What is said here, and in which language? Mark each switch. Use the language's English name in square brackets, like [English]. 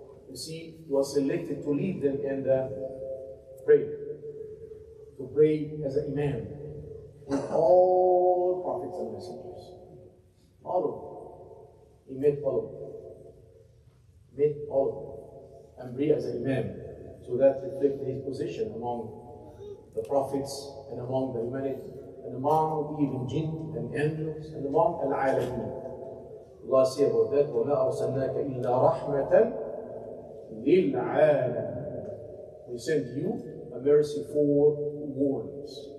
[English] You see, he was selected to lead them in the prayer, to pray as an imam with all prophets and messengers. All of them. He met all of them. And pray as an imam. So that reflects his position among the prophets and among the humanity and among even jinn and angels and among al-alamin. [Arabic] Allah says about that, وَمَا أَرْسَلْنَاكَ إِلَّا رَحْمَةً لِلْعَالَمِينَ. [English] We send you a mercy for warnings.